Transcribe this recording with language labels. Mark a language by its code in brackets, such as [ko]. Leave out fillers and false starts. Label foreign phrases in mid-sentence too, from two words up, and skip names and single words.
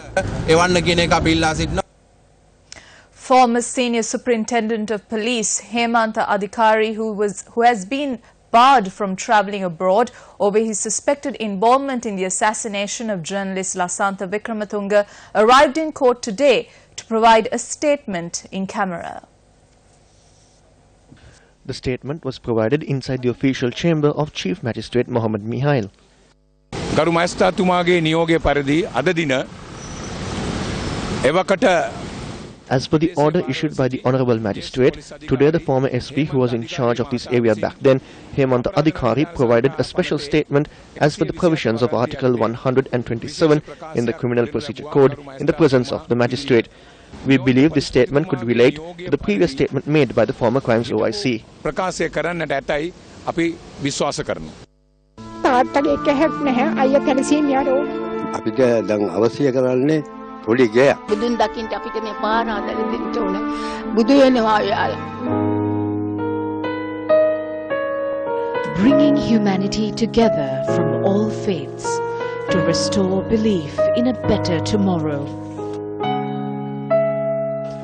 [en] Former Senior Superintendent of Police Hemantha Adhikari, who has been barred from travelling abroad over his suspected involvement in the assassination of journalist Lasantha Wickramatunge, arrived in court today to provide a statement in camera. The statement was provided inside the official chamber of Chief Magistrate Mohammed Mihail. [si] ගරු මහේස්ත්‍රාතුමාගේ නියෝගය පරිදි අද දින එවකට [en] As per the order issued by the Honourable Magistrate, today the former SP who was in charge of this area back then, Hemantha Adhikari, provided a special statement as per the provisions of Article 127 in the Criminal Procedure Code in the presence of the Magistrate. We believe this statement could relate to the previous statement made by the former Crimes OIC. [si] ප්‍රකාශය කරන්නට ඇතයි අපි විශ්වාස කරනවා. තාත්තගේ කැහක් නැහැ අයියා තනසීමියාරෝ අපිට දැන් අවශ්‍ය කරන්නේ පොඩි ගයක්. බුදුන් දකින්න අපිට මේ පාර හදලා දෙන්න ඕන. බුදු වෙනවා යාලා. [en] Bringing humanity together from all faiths to restore belief in a better tomorrow.